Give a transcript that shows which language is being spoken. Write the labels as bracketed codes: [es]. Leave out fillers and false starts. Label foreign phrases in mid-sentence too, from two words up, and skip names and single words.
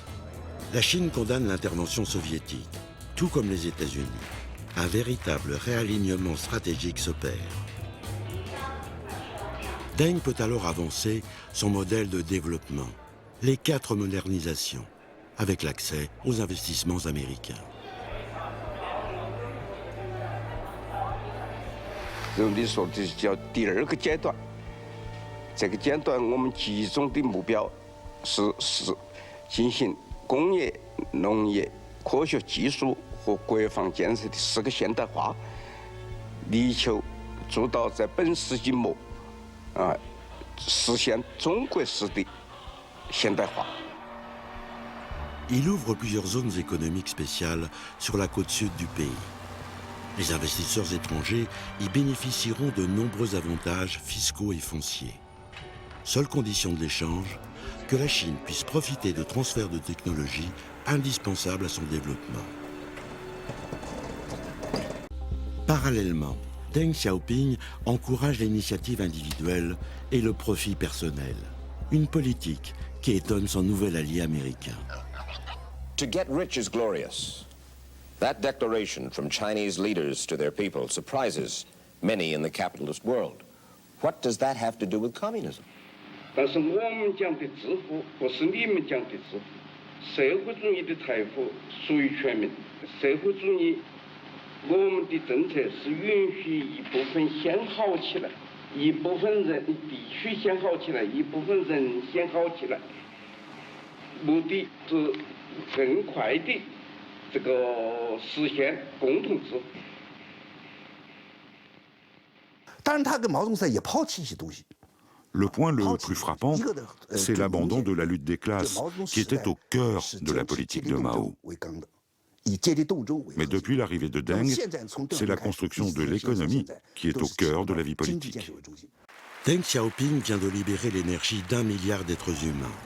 [fr] La Chine condamne l'intervention soviétique, tout comme les États-Unis. Un véritable réalignement stratégique s'opère. Deng peut alors avancer son modèle de développement, les 4 modernisations, avec l'accès aux investissements américains. [zh] 你说的叫第2个阶段，这个阶段我们集中的目标是进行工业、农业、科学技术和国防建设的4个现代化，力求做到在本世纪末，实现中国式的现代化。 [fr] Il ouvre plusieurs zones économiques spéciales sur la côte sud du pays. Les investisseurs étrangers y bénéficieront de nombreux avantages fiscaux et fonciers. Seule condition de l'échange, que la Chine puisse profiter de transferts de technologies indispensables à son développement. Parallèlement, Deng Xiaoping encourage l'initiative individuelle et le profit personnel. Une politique qui étonne son nouvel allié américain. [en] To get rich is glorious. That declaration from Chinese leaders to their people surprises many in the capitalist world. What does that have to do with communism? [zh] 但是我们讲的致富不是你们讲的致富，社会主义的财富属于全民。社会主义，我们的政策是允许一部分先好起来，一部分人必须先好起来，一部分人先好起来，目的是更快的。这个实现共同致富，当然，他跟毛泽东在也抛弃一些东西。 [fr] Le point le plus frappant, c'est l'abandon de la lutte des classes, qui était au cœur de la politique de Mao. Mais depuis l'arrivée de Deng, c'est la construction de l'économie qui est au cœur de la vie politique. Deng Xiaoping vient de libérer l'énergie d'1 milliard d'êtres humains.